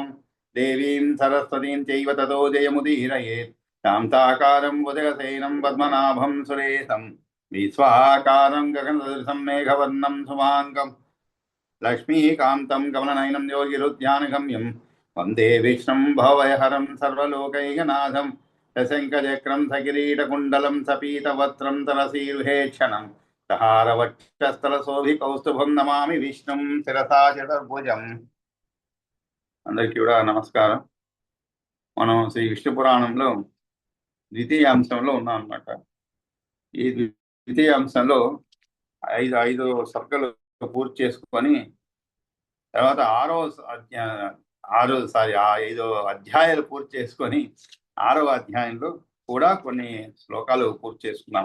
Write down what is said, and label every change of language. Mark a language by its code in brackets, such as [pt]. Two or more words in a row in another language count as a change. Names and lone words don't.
[sa] देवीं सरस्वतीं चैव ततो जयमुदीरयेत् शान्ताकारं भुजगसेनं पद्मनाभं सुरेशं विश्वाकारं गगनसदृशं मेघवर्णं शुभाङ्गं लक्ष्मीकान्तं कमलनयनं योगिरुद्यानगम्यं वन्दे विष्णुं भवभयहरं सर्वलोकैकनाथं सशङ्खचक्रं सकिरीटकुण्डलं सपीतवस्त्रं तरसीरुहेक्षणं सहारवक्षस्थलशोभिकौस्तुभं नमामि विष्णुं शिरसा चतुर्भुजम्। [te] అందరికీ కూడా నమస్కారం. మనం శ్రీ విష్ణు పురాణంలో ద్వితీయ అంశంలో ఉన్నాం అన్నమాట. ఈ ద్వితీయ అంశంలో ఐదు సర్గలు పూర్తి చేసుకొని తర్వాత ఐదో అధ్యాయాలు పూర్తి చేసుకొని 6వ అధ్యాయంలో కూడా కొన్ని శ్లోకాలు పూర్తి చేసుకున్నాం.